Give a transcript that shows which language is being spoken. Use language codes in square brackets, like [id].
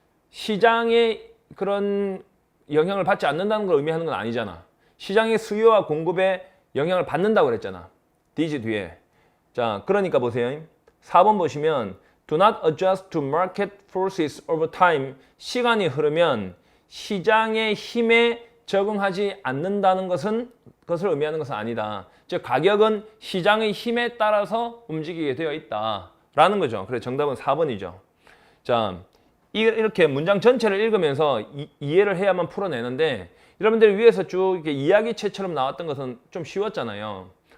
[ko] 시장에 그런 영향을 받지 않는다는 걸 의미하는 건 아니잖아. 시장의 수요와 공급에 영향을 받는다고 그랬잖아. 디지 뒤에. 자, 그러니까 보세요. 4번 보시면 [en] Do not adjust to market forces over time. [ko] 시간이 흐르면 시장의 힘에 적응하지 않는다는 것을 의미하는 것은 아니다. 즉 가격은 시장의 힘에 따라서 움직이게 되어 있다라는 거죠. 그래서 정답은 4번이죠. 자, 이렇게 문장 전체를 읽으면서 이해를 해야만 풀어내는데 여러분들이 위에서 쭉 이렇게 이야기체처럼 나왔던 것은 좀 쉬웠잖아요.